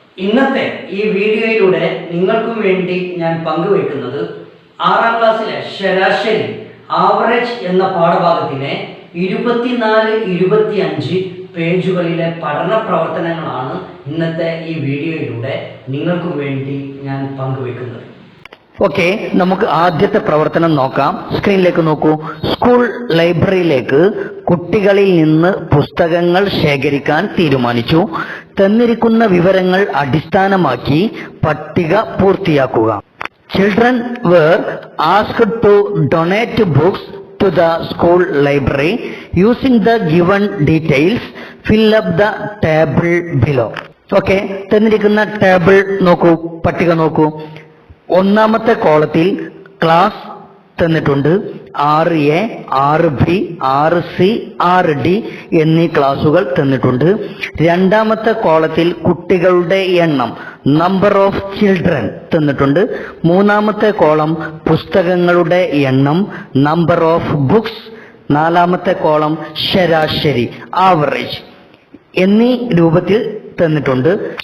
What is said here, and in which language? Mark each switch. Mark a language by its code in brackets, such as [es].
[ml] ഇന്നത്തെ ഈ വീഡിയോയിലൂടെ നിങ്ങൾക്കും വേണ്ടി ഞാൻ പങ്കുവയ്ക്കുന്നത് 6ാം ക്ലാസ്സിലെ ശരാശരി ആവറേജ് എന്ന പാഠഭാഗത്തിലെ 24-25 പേജുകളിലെ പഠന പ്രവർത്തനങ്ങളാണ് ഇന്നത്തെ ഈ വീഡിയോയിലൂടെ നിങ്ങൾക്കും വേണ്ടി ഞാൻ പങ്കുവയ്ക്കുന്നത്. ഓക്കെ, നമുക്ക് ആദ്യത്തെ പ്രവർത്തനം നോക്കാം. സ്ക്രീനിലേക്ക് നോക്കൂ. സ്കൂൾ ലൈബ്രറിയിലേക്ക് കുട്ടികളിൽ നിന്ന് പുസ്തകങ്ങൾ ശേഖരിക്കാൻ തീരുമാനിച്ചു. തന്നിരിക്കുന്ന വിവരങ്ങൾ അടിസ്ഥാനമാക്കി പട്ടിക പൂർത്തിയാക്കുക. [en] Children were asked to donate books to the school library. Using the given details, fill up the table below. [ml] Okay, തന്നിരിക്കുന്ന ടേബിൾ നോക്കൂ, പട്ടിക നോക്കൂ. ഒന്നാമത്തെ കോളത്തിൽ ക്ലാസ് തന്നിട്ടുണ്ട്. 6A, 6B, 6C, 6D എന്നീ ക്ലാസുകൾ തന്നിട്ടുണ്ട്. രണ്ടാമത്തെ കോളത്തിൽ കുട്ടികളുടെ എണ്ണം, [en] number of children [ml] തന്നിട്ടുണ്ട്. മൂന്നാമത്തെ കോളം പുസ്തകങ്ങളുടെ എണ്ണം, [en] Number of books. [ml] നാലാമത്തെ കോളം ശരാശരി, ആവറേജ് എന്നീ രൂപത്തിൽ തന്നിട്ടുണ്ട്.